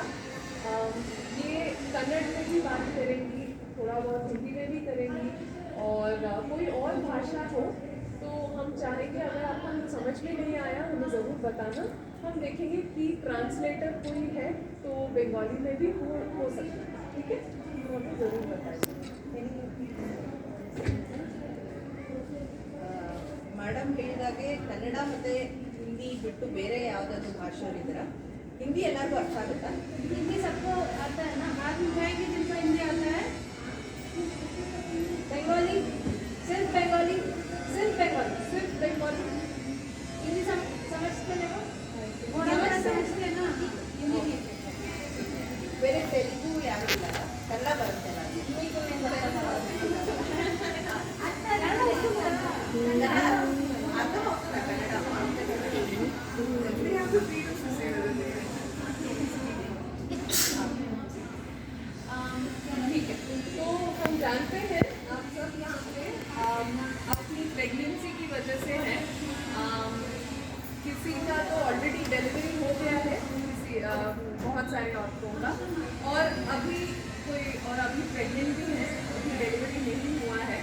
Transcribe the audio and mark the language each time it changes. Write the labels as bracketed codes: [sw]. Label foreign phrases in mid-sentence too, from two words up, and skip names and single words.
[hi] ये कन्नड़ में भी बात करेंगी, थोड़ा बहुत हिंदी में भी करेंगी, और कोई और भाषा हो तो हम चाहेंगे अगर आपको कुछ समझ में नहीं आया हमें ज़रूर बताना। हम देखेंगे कि ट्रांसलेटर कोई है तो बंगाली में भी हो सकता है, ठीक है? तो हमें ज़रूर बताइए। [kn] ಮೇಡಮ್ ಹೇಳಿದಾಗೆ ಕನ್ನಡ ಮತ್ತು ಹಿಂದಿ ಬಿಟ್ಟು ಬೇರೆ ಯಾವುದಾದ್ರು ಭಾಷೆಗಳಿದ್ದೀರಾ? ಹಿಂದಿ ಎಲ್ಲರಿಗೂ ಅರ್ಥ ಆಗುತ್ತಾ? [hi] हिंदी सबको आता है ना, हाथ उठाएंगे जिनको हिंदी आता है। बंगाली, सिर्फ बंगाली, सिर्फ बंगाली, सिर्फ बंगाली हिंदी समझते हैं वो? समझते हैं ना हिंदी भी। [kn] ಬೇರೆ ತೆಲುಗು ಯಾರು ಇಲ್ಲ, ಕನ್ನಡ ಬರುತ್ತೆ ನನಗೆ. ಅರ್ಥವಾಗ್ತದೆ ಕನ್ನಡ. [hi] ठीक है, तो हम जानते हैं आप सब यहाँ पे अपनी प्रेगनेंसी की वजह से हैं। किसी का तो [en] already delivery [hi] हो गया है, किसी बहुत सारे औरतों का, और अभी प्रेग्नेंट भी है, अभी डिलीवरी नहीं हुआ है।